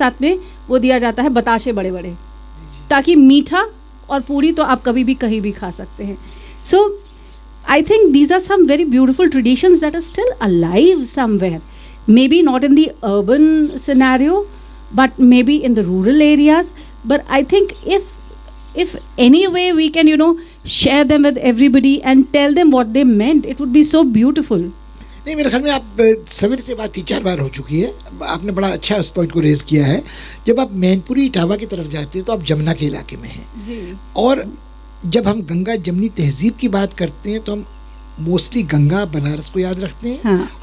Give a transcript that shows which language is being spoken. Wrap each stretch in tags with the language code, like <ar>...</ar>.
<hi>साथ में वो दिया जाता है बताशे बड़े बड़े, ताकि मीठा और पूड़ी तो आप कभी भी कहीं भी खा सकते हैं।</hi> <en>So I think these are some very beautiful traditions that are still alive somewhere, maybe not in the urban scenario, but maybe in the rural areas. But I think if any way we can, share them with everybody and tell them what they meant, it would be so beautiful.</en> <hi>नहीं, मेरे ख्याल में आप सवेरे से बात 3-4 बार हो चुकी है, आपने बड़ा अच्छा उस पॉइंट को रेज किया है। जब आप मैनपुरी इटावा की तरफ जाते हैं तो आप जमुना के इलाके में हैं जी। और जब हम गंगा जमनी तहजीब की बात करते हैं तो हम मोस्टली गंगा बनारस को याद रखते हैं। हाँ।</hi>